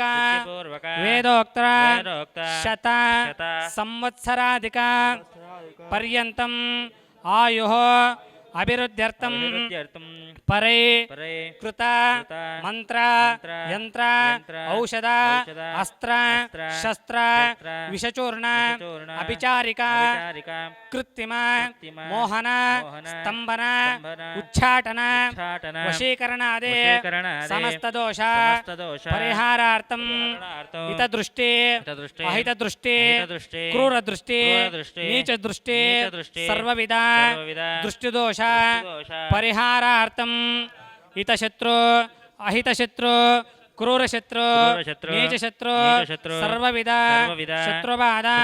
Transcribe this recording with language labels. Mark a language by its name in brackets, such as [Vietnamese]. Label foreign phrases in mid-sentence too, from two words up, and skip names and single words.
[Sanskrit] ವೇದೋಕ್ತ ಶತ ಸಂವತ್ಸರಾಧಿಕ ಪರ್ಯಂತಂ ಆಯುಃ ಅಭಿವೃದ್ಧ್ಯರ್ಥಂ ಪರೇ ಕೃತ ಮಂತ್ರ ಯಂತ್ರ ಔಷಧ ಅಸ್ತ್ರ ಶಸ್ತ್ರ ವಿಷಚೂರ್ಣ ಅಭಿಚಾರಿಕ ಕೃತ್ರಿಮ ಮೋಹನ ಸ್ತಂಭನ ಉಚ್ಚಾಟನ ವಶೀಕರಣಾದಿ ಸಮಸ್ತ ದೋಷ ಪರಿಹಾರಾರ್ಥಂ ಹಿತದೃಷ್ಟಿ ಅಹಿತದೃಷ್ಟಿ ಕ್ರೂರದೃಷ್ಟಿ ನೀಚದೃಷ್ಟಿ ಸರ್ವವಿಧ ದೃಷ್ಟಿದೋಷ ಪರಿಹಾರಾರ್ಥಂ ಹಿತಶತ್ರು ಅಹಿತಶತ್ರು ಕ್ರೂರಶತ್ರು ನೀಚಶತ್ರು ಸರ್ವವಿಧ ಶತ್ರುಬಾಧ